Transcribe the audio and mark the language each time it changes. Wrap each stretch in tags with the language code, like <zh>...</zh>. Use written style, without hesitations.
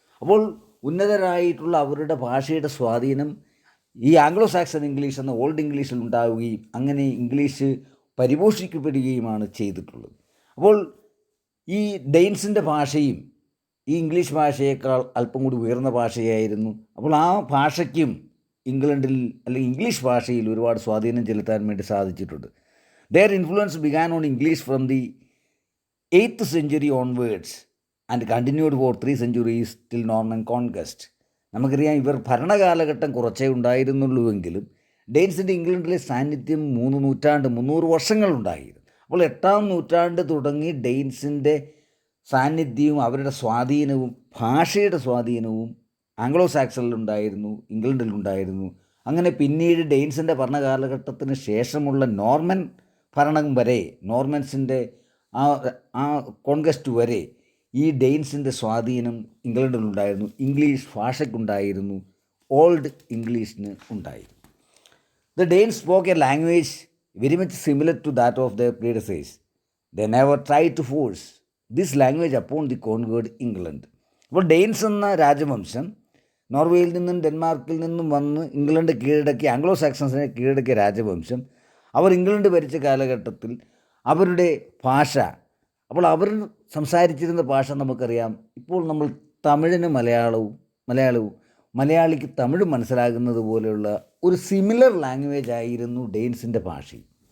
<ml>അപ്പോൾ ഉന്നതരായിട്ടുള്ള അവരുടെ ഭാഷയുടെ സ്വാധീനം ഈ ആംഗ്ലോ സാക്സൺ ഇംഗ്ലീഷ് എന്ന ഓൾഡ് ഇംഗ്ലീഷിൽ ഉണ്ടാവുകയും അങ്ങനെ ഇംഗ്ലീഷ് പരിപോഷിക്കപ്പെടുകയുമാണ് ചെയ്തിട്ടുള്ളത്. അപ്പോൾ ഈ ഡെയിൻസിൻ്റെ ഭാഷയും ഈ ഇംഗ്ലീഷ് ഭാഷയേക്കാൾ അല്പം കൂടി ഉയർന്ന ഭാഷയായിരുന്നു. അപ്പോൾ ആ ഭാഷയ്ക്കും ഇംഗ്ലണ്ടിൽ അല്ലെങ്കിൽ ഇംഗ്ലീഷ് ഭാഷയിൽ ഒരുപാട് സ്വാധീനം ചെലുത്താൻ വേണ്ടി സാധിച്ചിട്ടുണ്ട്.</ml> <en>Their influence began on English from the 8th century onwards and continued for 3 centuries till Norman conquest.</en> <ml>നമുക്കറിയാം ഇവർ ഭരണകാലഘട്ടം കുറച്ചേ ഉണ്ടായിരുന്നുള്ളൂവെങ്കിലും ഡെയിൻസിൻ്റെ ഇംഗ്ലണ്ടിലെ സാന്നിധ്യം 300 വർഷങ്ങളുണ്ടായിരുന്നു. അപ്പോൾ 8ാം നൂറ്റാണ്ട് തുടങ്ങി ഡെയിൻസിൻ്റെ സാന്നിധ്യവും അവരുടെ സ്വാധീനവും ഭാഷയുടെ സ്വാധീനവും ആംഗ്ലോ സാക്സണിലുണ്ടായിരുന്നു, ഇംഗ്ലണ്ടിലുണ്ടായിരുന്നു. അങ്ങനെ പിന്നീട് ഡെയിൻസിൻ്റെ ഭരണകാലഘട്ടത്തിന് ശേഷമുള്ള നോർമൻ ഭരണം വരെ, നോർമൻസിൻ്റെ ആ കോൺക്വസ്റ്റ് വരെ ഈ ഡെയിൻസിൻ്റെ സ്വാധീനം ഇംഗ്ലണ്ടിലുണ്ടായിരുന്നു, ഇംഗ്ലീഷ് ഭാഷയ്ക്കുണ്ടായിരുന്നു, ഓൾഡ് ഇംഗ്ലീഷിന് ഉണ്ടായിരുന്നു.</ml> <en>The Danes spoke a language very much similar to that of their predecessors. They never tried to force this language upon the conquered England.</en> <ml>അപ്പോൾ ഡെയിൻസ് എന്ന രാജവംശം നോർവേയിൽ നിന്നും ഡെൻമാർക്കിൽ നിന്നും വന്ന് ഇംഗ്ലണ്ട് കീഴടക്കിയ ആംഗ്ലോ സാക്സൺസിനെ കീഴടക്കിയ രാജവംശം അവർ ഇംഗ്ലണ്ട് ഭരിച്ച കാലഘട്ടത്തിൽ അവരുടെ ഭാഷ, അപ്പോൾ അവർ സംസാരിച്ചിരുന്ന ഭാഷ നമുക്കറിയാം. ഇപ്പോൾ നമ്മൾ തമിഴിന് മലയാളവും മലയാളിക്ക് തമിഴ് മനസ്സിലാകുന്നത് പോലെയുള്ള ഒരു സിമിലർ ലാംഗ്വേജ് ആയിരുന്നു ഡെയിൻസിൻ്റെ ഭാഷയും.</ml>